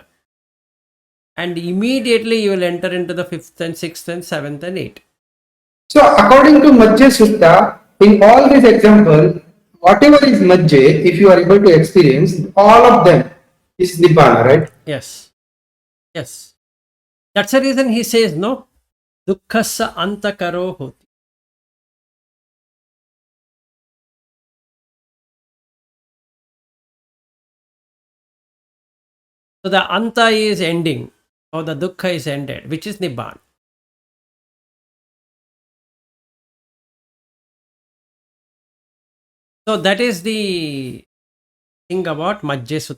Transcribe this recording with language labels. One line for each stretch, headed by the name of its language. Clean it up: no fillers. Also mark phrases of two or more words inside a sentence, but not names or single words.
English: And immediately you will enter into the 5th and 6th and 7th and 8th. So according to Majjhe Sutta, in all these examples, whatever is Majjhe, if you are able to experience, all of them is Nibbana, right? Yes. Yes. That's the reason he says, no,
Pali: dukkhasa antakaro hoti.
English: So the anta is ending, or the dukkha is ended, which is Nibbana. So that is the thing about Majjhe Sutta.